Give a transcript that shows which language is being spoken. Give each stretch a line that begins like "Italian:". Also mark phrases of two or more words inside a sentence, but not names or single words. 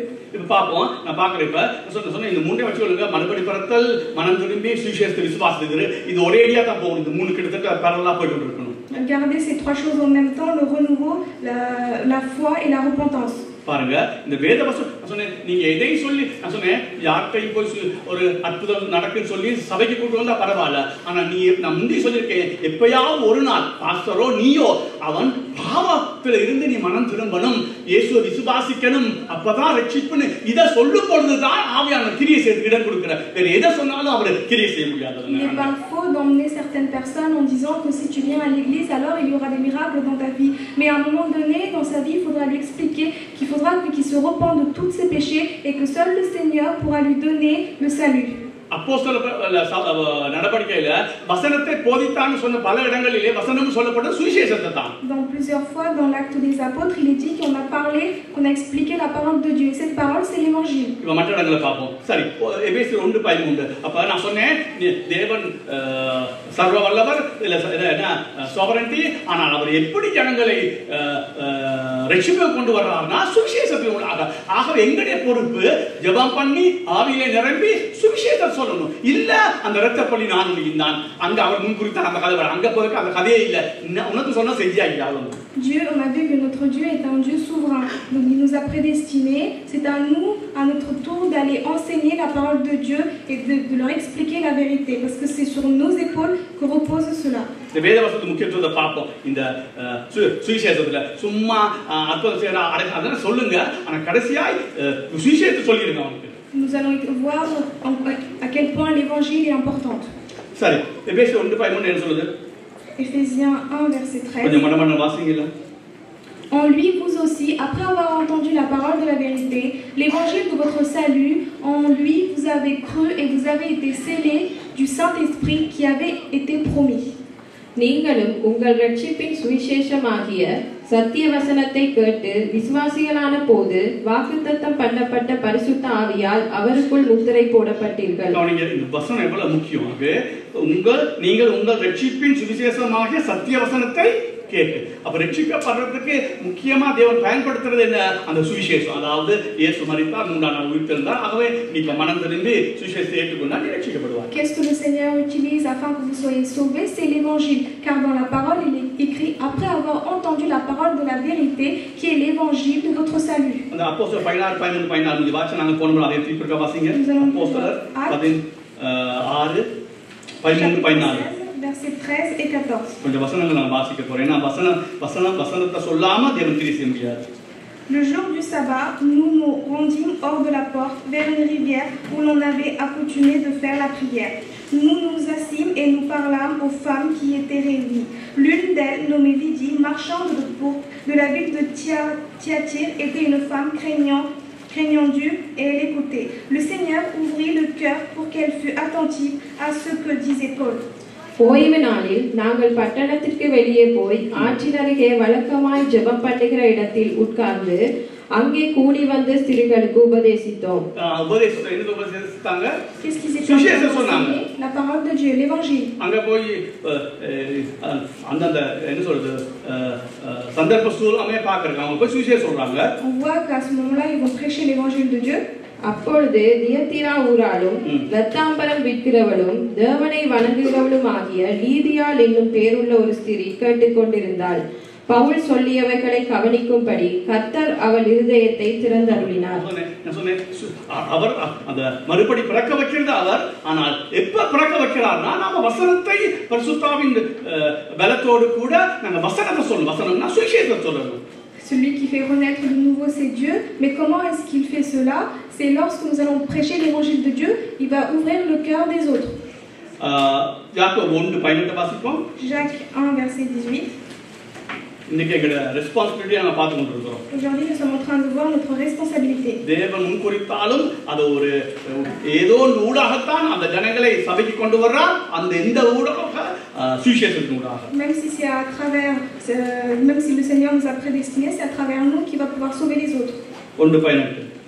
Tamil: இப்ப பாப்போம். நான் பாக்குறேன் இப்ப சொன்ன இந்த மூணே வச்சு சொல்லுங்க. மறுபடி பிறத்தல், மனம் திரும்பி, சுவிசேஷத்தை விசுவாசிக்கிறது. இது ஒரேடியா தான் போகும். இந்த மூணு கிட்டத்தட்ட parallel போயிட்டு இருக்கணும்.
French: Gardez ces trois choses en même temps, le renouveau, la foi et la repentance.
Tamil: பாருங்க இந்த வேத வசனம் சொன்னேன். நீங்க எதை சொல்லி நான் சொன்னேன் யார்கிட்டையும் போய் ஒரு அற்புதம் நடக்குன்னு சொல்லி சபைக்கு கூட்டு வந்தா பரவாயில்ல. ஆனா நீ நான் முந்தி சொல்லியிருக்கேன் எப்பயாவது ஒரு நாள் பாஸ்டரோ நீயோ அவன் பாவத்துல இருந்து நீ மனம் திரும்பணும், இயேசுவை விசுவாசிக்கணும், அப்பதான் ரட்சிப்புன்னு இதை சொல்லும் பொழுதுதான் ஆவியானவர் கிரியை செய்ய இடம் கொடுக்கிறார். வேற எதை சொன்னாலும் அவர் கிரியை செய்ய முடியாது.
French: Il n'est pas faux d'emmener certaines personnes en disant que si tu viens à l'église alors il y aura des miracles dans ta vie, mais à un moment donné dans sa vie il faudra lui expliquer qu'il faudra qu'il se repente de tous ses péchés et que seul le Seigneur pourra lui donner le salut.
Tamil: அப்போஸ்தல நடவடிக்கையில வசனத்தை போதித்தான்னு சொன்ன பல இடங்களிலே வசனம் சொல்லப்பட்ட சுவிசேஷத்தை தான்.
French: Dans plusieurs fois dans l'acte des apôtres il est dit qu'on a parlé, qu'on a expliqué la parole de Dieu et cette parole c'est l'évangile.
Tamil: இப்ப மற்ற இடங்களை பார்ப்போம். சரி எபேசியர் 1:13. அப்ப நான் சொன்னேன் தேவன் சர்வ வல்லவர் இல்ல என்ன sovereignty, ஆனால் அவர் எப்படி ஜனங்களை ரட்சிப்புக்கு கொண்டு வர்றார்னா சுவிசேஷத்தின் மூலமாக. ஆகவே எங்களுடைய பொறுப்பு ஜெபம் பண்ணி ஆவியிலே நிரம்பி சுவிசேஷத்தை சொல்லணும். இல்ல அந்த இரத்தப்பள்ளி நான் இருந்தான் அங்க அவர் முன்குறித்த அந்த கதை வர அங்க போறதுக்கு அந்த கதையே இல்ல. உனக்கு சொன்னா செஞ்சாங்க அவ்வளவு.
French: Dieu, on a vu que notre Dieu est un Dieu souverain. Donc il nous a prédestinés. C'est à nous, à notre tour, d'aller enseigner la parole de Dieu et de leur expliquer la vérité. Parce que c'est sur nos épaules que repose cela.
Tamil: இந்த வேதவசனத்து முக்கியத்துவத்தை பார்ப்போம். இந்த சுவிசேஷத்துல சும்மா அற்புதம் செய்யற அதெல்லாம் சொல்லுங்க, ஆனா கடைசியாய் சுவிசேஷத்தை சொல்லிருங்க அவனுக்கு.
French: Nous allons voir à quel point l'évangile est important.
Tamil: சரி எபேசியர் 1:13 என்ன சொல்லுது?
French: Éphésiens 1 verset 13.
Tamil: கொஞ்சம் மனமன வாசிங்களா?
French: En lui, vous aussi, après avoir entendu la parole de la vérité, l'évangile de votre salut, en lui, vous avez cru et vous avez été scellés du Saint-Esprit qui avait été promis.
Tamil: நீங்களும் உங்கள் ரட்சிப்பின் சுவிசேஷமாகிய சத்திய வசனத்தை கேட்டு விசுவாசிகளான போது வாக்குத்தத்தம் பண்ணப்பட்ட பரிசுத்த ஆவியால் அவருக்குள் முத்திரை போடப்பட்டீர்கள். இந்த வசனம் எவ்வளவு முக்கியம். நீங்கள் உங்கள் ரட்சிப்பின் சுவிசேஷமாகிய சத்திய வசனத்தை கேட்டு அப்ப ரட்சிக்கப்படுறதுக்கு முக்கியமா தேவன் பயன்படுத்துறது என்ன? அந்த சுவிசேஷம். அதாவது இயேசு மரித்தார், 3ஆம் நாள் உயிர்த்தெழுந்தார். ஆகவே நீ மனம் திரும்பி சுவிசேஷத்தை ஏற்றுக்கொண்டால் நீ ரட்சிக்கப்படுவாய்.
French: Qu'est-ce que le Seigneur utilise afin que vous soyez sauvés? C'est l'évangile. Car dans la parole, il est écrit après avoir entendu la parole de la vérité qui est l'évangile de votre salut.
Tamil: அந்த அப்போஸ்தலர் 16:13 வாசனம் நாங்க போனோம். அதை திருப்பி வாசிங்க. அப்போஸ்தலர் 16:13
French: Versets 13 et 14.
Tamil: கொஞ்சம் வசனங்கள் நான் வாசிக்க போறேன். ஏன்னா வசனத்தை சொல்லாம தேவன் கிரியை செய்ய முடியாது.
French: Le jour du sabbat, nous nous rendîmes hors de la porte, vers une rivière où l'on avait accoutumé de faire la prière. Nous nous assîmes et nous parlâmes aux femmes qui étaient réunies. L'une d'elles, nommée Lydie, marchande de pourpre de la ville de Thyatire, était une femme craignant Dieu et elle écoutait. Le Seigneur ouvrit le cœur pour qu'elle fût attentive à ce que disait Paul.
Tamil: ஓய்வு நாளில் நாங்கள் பட்டணத்திற்கு வெளியே போய் ஆற்றின் அருகே வழக்கமாய் ஜெபம் பண்ணுகிற இடத்தில் உட்கார்ந்து அங்கே கூடி வந்த ஸ்திரீகளுக்கு உபதேசித்தோம். உபதேசத்தை என்ன உபதேசித்தாங்க?
French: Qu'est-ce qu'ils étaient en train d'enseigner? La parole de Dieu, l'évangile.
Tamil: அங்க போய் அந்த என்ன சொல்றது சந்தர்ப்ப சூழ்நிலையை பார்க்கறாங்க. அவங்க போய் சுவிசேஷம் சொல்றாங்க.
French: On voit qu'à ce moment-là, ils vont prêcher l'évangile de Dieu.
Tamil: அப்பொழுது தியத்தீரா ஊராலும் இரத்தாம்பரம் விற்கிறவளும் தேவனை வணங்குகிறவளும் ஆகிய லீதியாள் என்னும் பேருள்ள ஒரு ஸ்திரீ கேட்டுக்கொண்டிருந்தாள். பவுல் சொல்லியவைகளை கவனிக்கும்படி கர்த்தர் அவள் இருதயத்தை திறந்தருளினார். அவர் அந்த மறுபடி பிறக்க வைக்கிறது அவர். ஆனால் எப்ப பிறக்க வைக்கிறார்னா நாம வசனத்தை பரிசுத்தாவின் பலத்தோடு கூட நாங்க வசனத்தை சொல்லணும். வசனம்னா சுவிசேஷத்தை சொல்லணும்.
French: Celui qui fait renaître de nouveau, c'est Dieu. Mais comment est-ce qu'il fait cela? C'est lorsque nous allons prêcher l'évangile de Dieu, il va ouvrir le cœur des autres.
Tamil: யாக்கோபு 1:18 வாசிப்போம்.
French: Jacques 1, verset 18.
Tamil: இன்னைக்கு எங்க ரெஸ்பான்சிபிலிட்டியை நாம பார்த்து கொண்டிருக்கிறோம்.
French: Aujourd'hui, nous sommes en train de voir notre responsabilité.
Tamil: தேவன் முன்குறித்தாலும் அது ஒரு ஏதோ ஊடாகத்தான் அந்த ஜனங்களை சபைக்கு கொண்டு வர்றார். அந்த எந்த ஊடாக சுவிசேஷத்தின் ஊடாக.
French: Même si c'est à travers, même si le Seigneur nous a prédestinés, c'est à travers nous qu'il va pouvoir sauver les autres. 1:18.